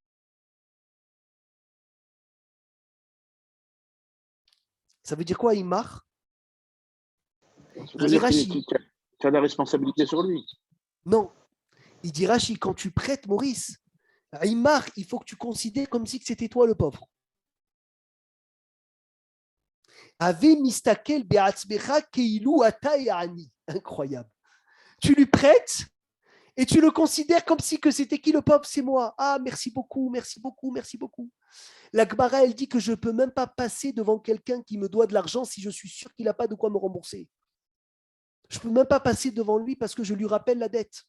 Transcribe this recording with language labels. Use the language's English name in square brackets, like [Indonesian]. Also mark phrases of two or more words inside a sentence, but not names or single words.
[French] Ça veut dire quoi, Imar? ça veut dire que tu as la responsabilité sur lui. Non. Il dit Rashi, quand tu prêtes Maurice, Imar, il faut que tu considères comme si c'était toi le pauvre. [Hebrew] והוי מסתכל בעצמך כאילו אתה עני. [French] Incroyable. Tu lui prêtes et tu le considères comme si que c'était qui le pauvre? C'est moi. Ah, merci beaucoup, merci beaucoup, merci beaucoup. La Gemara, elle dit que je ne peux même pas passer devant quelqu'un qui me doit de l'argent si je suis sûr qu'il n'a pas de quoi me rembourser. Je ne peux même pas passer devant lui parce que je lui rappelle la dette.